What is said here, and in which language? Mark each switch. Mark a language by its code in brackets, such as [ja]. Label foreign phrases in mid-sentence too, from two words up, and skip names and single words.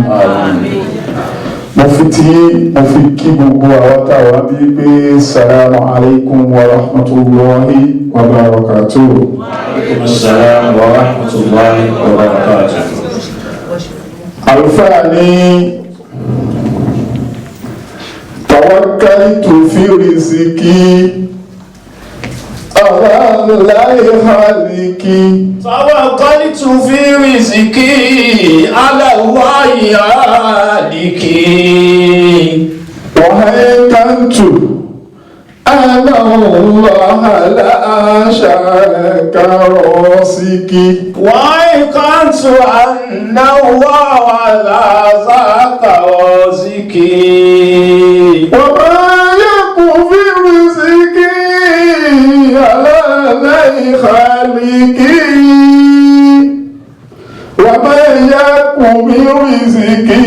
[yo] mo fi kí gbogbo àwọn táwa bí pé [ar] السلام عليكم ورحمة الله وبركاته. وعليكم السلام ورحمة الله وبركاته. [yo] àlùfáà ní [ar] توكلت في رزقي على الله خالقي. توكلت في رزقي على الله خالقي. وأيقنت أن الله لا شريك رازقي. وأيقنت أن الله لا ذاك رازقي. وما يكن في رزقي على الله خالقي. وما يكن من رزقي